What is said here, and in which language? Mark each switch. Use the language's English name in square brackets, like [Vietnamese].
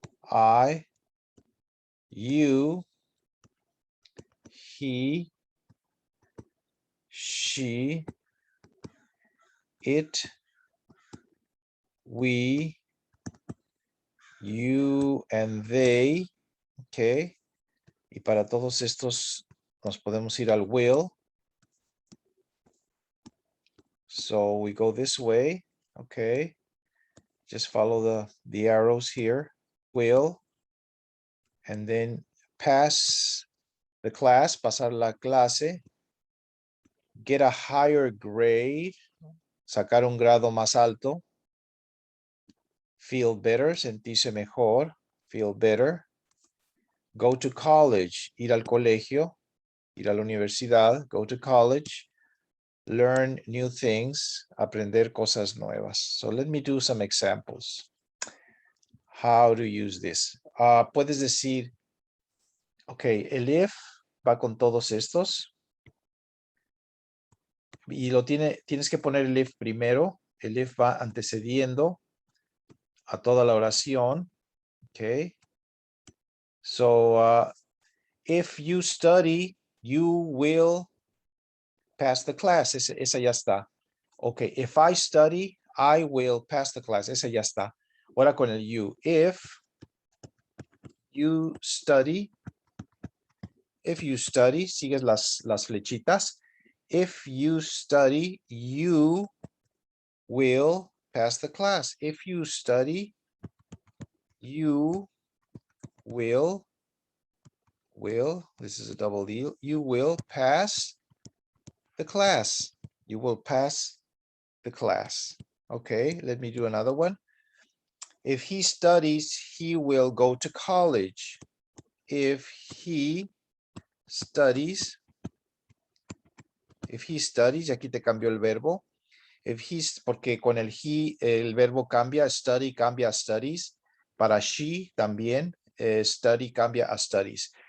[English] I, you, he, she, it, we, you, and they. Okay. [Spanish] Y para todos estos nos podemos ir al will. [English] So we go this way. Okay. Just follow the arrows here. Will. And then pass the class, [Spanish] pasar la clase. [English] Get a higher grade. [Spanish] Sacar un grado más alto. [English] Feel better, [Spanish] sentirse mejor. [English] Feel better. Go to college, [Spanish] ir al colegio, ir a la universidad. [English] Go to college. Learn new things, [Spanish] aprender cosas nuevas. [English] So let me do some examples. How to use this. [Spanish] Puedes decir, ok, el if va con todos estos. Y tienes que poner el if primero. El if va antecediendo a toda la oración. Ok. [English] So, if you study, you will pass the class. [Spanish] Esa ya está. [English] Ok, if I study, I will pass the class. [Spanish] Esa ya está. Ahora con el you. [English] If you study, [Spanish] sigues las flechitas. [English] If you study, you will pass the class. If you study, you will, this is a double deal, you will pass the class. You will pass the class. Okay, let me do another one. If he studies, he will go to college. If he studies, [Spanish] aquí te cambió el verbo. Porque con el he, el verbo cambia, study cambia a studies. Para she también, study cambia a studies.